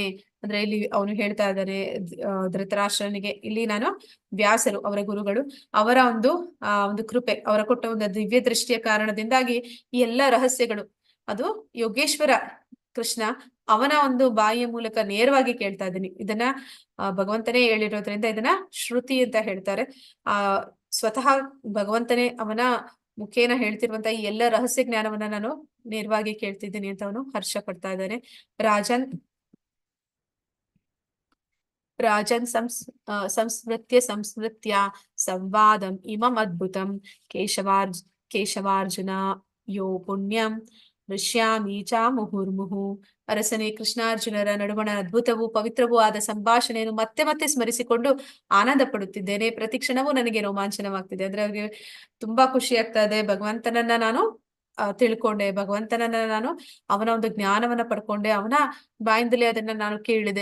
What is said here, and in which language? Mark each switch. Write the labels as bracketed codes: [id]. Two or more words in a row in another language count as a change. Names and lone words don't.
[kn] ಅಂದ್ರೆ ಇಲ್ಲಿ ಅವನು ಹೇಳ್ತಾ ಇದ್ದಾನೆ ಧೃತರಾಷ್ಟ್ರನಿಗೆ, ಇಲ್ಲಿ ನಾನು ವ್ಯಾಸರು ಅವರ ಗುರುಗಳು ಅವರ ಒಂದು ಕೃಪೆ, ಅವರ ಕೊಟ್ಟ ಒಂದು ದಿವ್ಯ ದೃಷ್ಟಿಯ ಕಾರಣದಿಂದಾಗಿ ಈ ಎಲ್ಲ ರಹಸ್ಯಗಳು ಅದು ಯೋಗೇಶ್ವರ ಕೃಷ್ಣ ಅವನ ಒಂದು ಬಾಯಿಯ ಮೂಲಕ ನೇರವಾಗಿ ಕೇಳ್ತಾ ಇದ್ದೀನಿ. ಇದನ್ನ ಭಗವಂತನೇ ಹೇಳಿರೋದ್ರಿಂದ ಇದನ್ನ ಶ್ರುತಿ ಅಂತ ಹೇಳ್ತಾರೆ. ಸ್ವತಃ ಭಗವಂತನೇ ಅವನ ಮುಖೇನ ಹೇಳ್ತಿರುವಂತ ಈ ಎಲ್ಲ ರಹಸ್ಯ ಜ್ಞಾನವನ್ನ ನಾನು ನೇರವಾಗಿ ಕೇಳ್ತಿದ್ದೀನಿ ಅಂತ ಅವನು ಹರ್ಷ ಪಡ್ತಾ ಇದ್ದಾನೆ. [sa] ರಾಜನ್ ಸಂಸ್ಮೃತ್ಯ ಸಂವಾದಂ ಇಮಂ ಅದ್ಭುತಂ ಕೇಶವಾರ್ಜುನ ಯೋ ಪುಣ್ಯಂ ದೃಶ್ಯಾಮಿ ಚ ಮುಹುರ್ಮುಹು. [kn] ಅರಸನೇ, ಕೃಷ್ಣಾರ್ಜುನರ ನಡುವಣ ಅದ್ಭುತವೂ ಪವಿತ್ರವೂ ಆದ ಸಂಭಾಷಣೆಯನ್ನು ಮತ್ತೆ ಮತ್ತೆ ಸ್ಮರಿಸಿಕೊಂಡು ಆನಂದ ಪಡುತ್ತಿದ್ದೇನೆ. ಪ್ರತಿ ಕ್ಷಣವೂ ನನಗೆ ರೋಮಾಂಚನವಾಗ್ತಿದೆ. ಅಂದ್ರೆ ಅವ್ರಿಗೆ ತುಂಬಾ ಖುಷಿ ಆಗ್ತಾ ಇದೆ. ಭಗವಂತನನ್ನ ನಾನು ತಿಳ್ಕೊಂಡೆ, ಭಗವಂತನನ್ನ ನಾನು ಅವನ ಒಂದು ಜ್ಞಾನವನ್ನ ಪಡ್ಕೊಂಡೆ, ಅವನ ಬಾಯಿಂದಲೇ ಅದನ್ನ ನಾನು ಕೇಳಿದೆ.